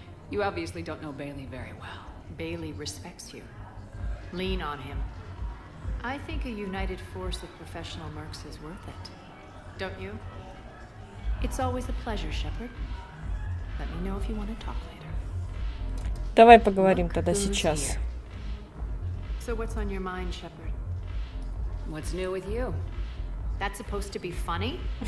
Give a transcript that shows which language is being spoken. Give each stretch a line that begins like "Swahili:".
English: You obviously don't know Bailey very well. Bailey respects you. Lean on him. I think a united force of professional mercs is worth it. Don't you? It's always a pleasure, Shepard. Let me know if you want to talk later.
Russian: Давай поговорим тогда сейчас.
English: So what's on your mind, Shepard? What's new with you? That's supposed to be funny?